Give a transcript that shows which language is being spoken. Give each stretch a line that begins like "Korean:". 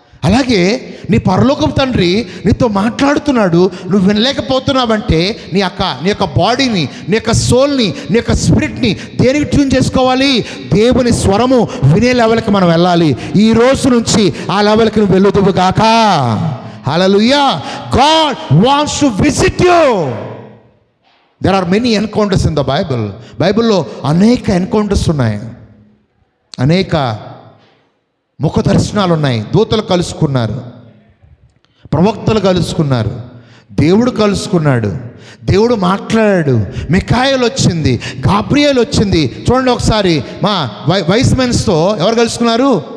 Telugu: అలాగే నీ పరలోకపు తండ్రి నీతో మాట్లాడుతున్నాడు, నువ్వు వినలేకపోతున్నావంటే నీ యొక్క బాడీని, నీ యొక్క సోల్ని, నీ యొక్క స్పిరిట్ని దేనికి ట్యూన్ చేసుకోవాలి? దేవుని స్వరము వినే లెవెల్కి మనం వెళ్ళాలి. ఈ రోజు నుంచి ఆ లెవెల్కి నువ్వు వెళ్ళుదువు గాక.
English: Hallelujah. God wants to visit you. There are many encounters in the Bible.
Telugu: బైబిల్లో అనేక ఎన్కౌంటర్స్ ఉన్నాయి, అనేక ముఖ దర్శనాలు ఉన్నాయి. దూతలు కలుసుకున్నారు, ప్రవక్తలు కలుసుకున్నారు, దేవుడు కలుసుకున్నాడు, దేవుడు మాట్లాడాడు. మిఖాయేలు వచ్చింది, గాబ్రియేల్ వచ్చింది. చూడండి ఒకసారి, మా వైస్ మెన్స్తో ఎవరు కలుసుకున్నారు?